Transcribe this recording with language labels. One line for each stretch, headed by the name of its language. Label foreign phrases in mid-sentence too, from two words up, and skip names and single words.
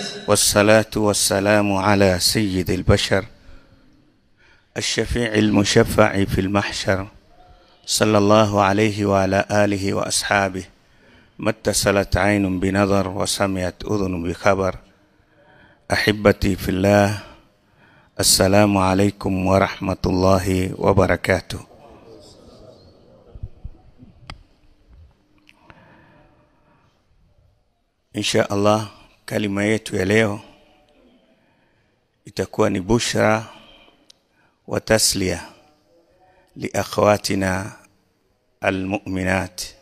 Arabic: والصلاة والسلام على سيد البشر الشفيع المشفع في المحشر صلى الله عليه وعلى آله وأصحابه. ما اتصلت عين بنظر وسمعت أذن بخبر. أحبتي في الله، السلام عليكم ورحمة الله وبركاته. إن شاء الله,
Swahili: kalima yetu ya leo itakuwa ni
Arabic: بشرى وتسلية لأخواتنا المؤمنات.